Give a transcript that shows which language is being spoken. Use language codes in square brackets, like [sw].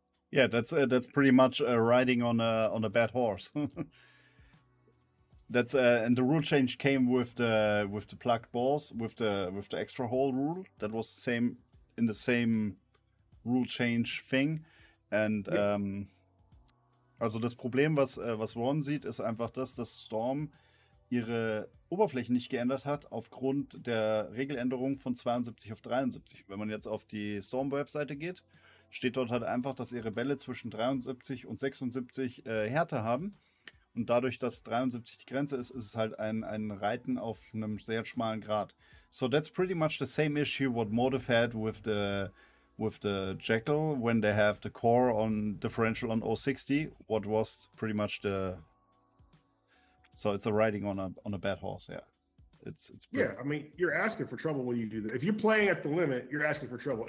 [en] Yeah, that's pretty much riding on a bad horse. That's and the rule change came with the plugged balls, with the extra hole rule. That was the same rule change thing. And [de] also das Problem, was Ron sieht, ist einfach das, dass Storm ihre Oberflächen nicht geändert hat aufgrund der Regeländerung von 72 auf 73. Wenn man jetzt auf die Storm-Webseite geht, steht dort halt einfach, dass ihre Bälle zwischen 73 und 76 Härte haben. Und dadurch, dass 73 die Grenze ist, ist es halt ein Reiten auf einem sehr schmalen Grat. [en] So that's pretty much the same issue what Motive had with the Jekyll when they have the core on differential on 060, what was pretty much so it's a riding on a bad horse. Yeah, it's I mean, you're asking for trouble when you do that. If you're playing at the limit, you're asking for trouble.